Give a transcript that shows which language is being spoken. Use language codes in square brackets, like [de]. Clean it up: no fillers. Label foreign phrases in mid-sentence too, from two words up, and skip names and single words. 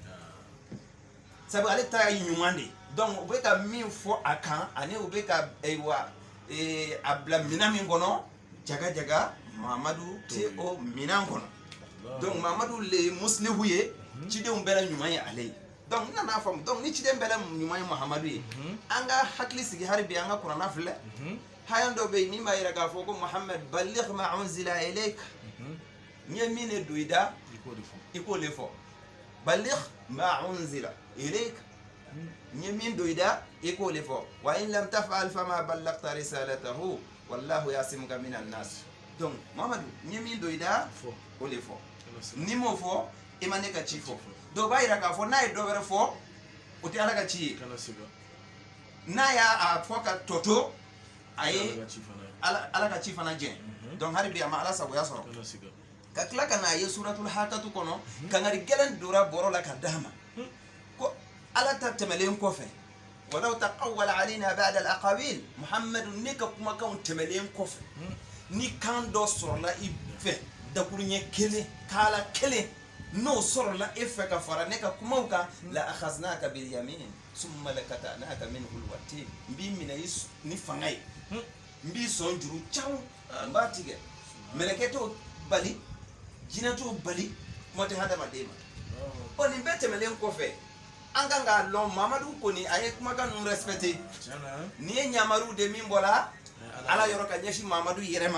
[bm] sabu ale ta ye ɲuman de donc u bɛ ka min fɔ a kan ani u bɛ ka a bila minɛn min kɔnɔ jaga jaga mamadu tɛ o minɛn kɔnɔ donc mamadu le ye musilihu ye cidenw bɛɛ la ɲuman ye ale ye donc n nana faamu donc ni ciden bɛɛ la ɲuman ye mahamadu ye an ka hakili sigi hali bi an ka kuranna filɛ hayan dɔ bɛ yen min b'a yira k'a fɔ ko muhammed [ar] بلغ ما أنزل إليك [bm] n ye min de don i da i k'o de fɔ [ar] بلغ ما أنزل إليك [bm] n ye min don i da i k'o de fɔ [ar] وإن لم تفعل فما بلغت رسالته والله يعصمك من الناس [bm] donc mahamadu n ye min don i da o de fɔ ni m'o fɔ i ma ne ka ci fɔ dɔw b'a yira k'a fɔ n'a ye dɔ wɛrɛ fɔ o tɛ ala ka ci ye n'a y'a fɔ ka tɔto a ye ala ka ci fana jɛn donc hali bi a ma ala sagoya sɔrɔ ka tila ka n'a ye suratul hakatu kɔnɔ kangari gɛlɛn dora bɔrɔ la ka d'a ma ko ala ta tɛmɛlen kɔfɛ [ar] ولو تقول علينا بعض الأقاويل [bm] muhammadu ne ka kumakanw tɛmɛlen kɔfɛ ni kan dɔ sɔrɔla i fɛ dakuru ɲɛ kelen kala kelen n'o sɔrɔla e fɛ ka fara ne ka kumaw kan [ar] لأخذناك بال اليمين ثم لقطعنا منه الوتين [bm] n b'i minɛ ni fanga ye n b'i sɔn juru caw n b'a tigɛ mɛlɛkɛ t'o bali jinɛ t'o bali kuma tɛ hadamaden ma ɔ nin bɛɛ tɛmɛlen kɔfɛ an kan k'a lɔn mamadu kɔni a ye kumakan ninnu respecté nin ye ɲamaru de min bɔra ala yɔrɔ ka ɲɛsin mamadu yɛrɛ